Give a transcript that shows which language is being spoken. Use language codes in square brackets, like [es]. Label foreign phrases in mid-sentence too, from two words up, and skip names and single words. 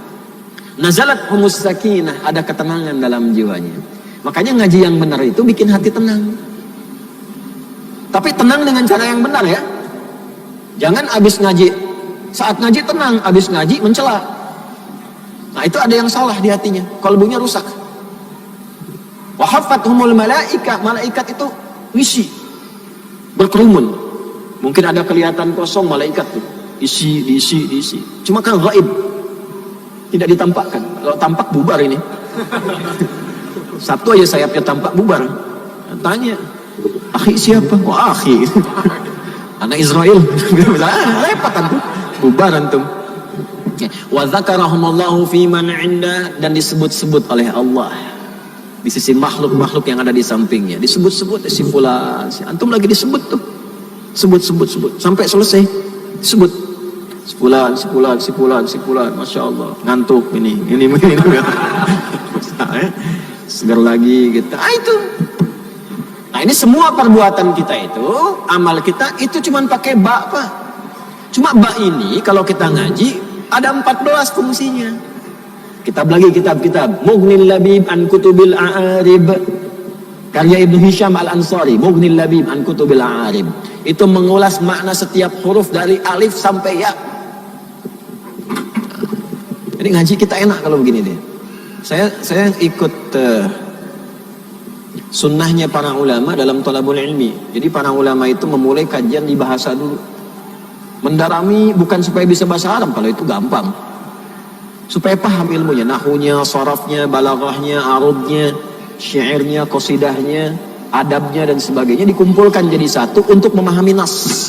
[ar] نزلت عليهم السكينة, [id] ada ketenangan dalam jiwanya. Makanya ngaji yang benar itu bikin hati tenang. Tapi tenang dengan cara yang benar ya. Jangan abis ngaji, saat ngaji tenang, abis ngaji mencela. Nah itu ada yang salah di hatinya, kalbunya rusak. [ar] وحفتهم الملائكة, [id] malaikat itu ngisi, berkerumun. Mungkin ada kelihatan kosong malaikat tuh, diisi. Cuma kan gaib, tidak ditampakkan. Kalau tampak bubar ini. Sabtu aja sayapnya tampak bubar. Tanya, akhi siapa? Wah akhi, anak Israel. Lepat antum, bubar antum. [ar] وذكرهم الله فيمن عنده, [id] dan disebut-sebut oleh Allah di sisi makhluk-makhluk yang ada di sampingnya, disebut-sebut si fulan, si antum lagi disebut tuh, sebut sampai selesai disebut si fulan, [ar] ما شاء الله, [id] ngantuk ini segar lagi gitu. Itu nah ini semua perbuatan kita itu, amal kita itu cuman pakai ba, Pak. Cuma ba ini kalau kita ngaji ada 14 fungsinya. Kitab-kitab Mughnil Labib an Kutubil A'arib, karya Ibnu Hisham Al-Ansari. Mughnil Labib an Kutubil A'arib itu mengulas makna setiap huruf dari alif sampai ya. Jadi ngaji kita enak kalau begini deh. Saya ikut sunnahnya para ulama dalam [ar] طلب العلم. [id] Jadi para ulama itu memulai kajian di bahasa dulu, mendalami, bukan supaya bisa bahasa Arab, kalau itu gampang, supaya paham ilmunya, nahunya, sarafnya, balaghahnya, arudnya, syairnya, qasidahnya, adabnya dan sebagainya dikumpulkan jadi satu untuk memahami nas.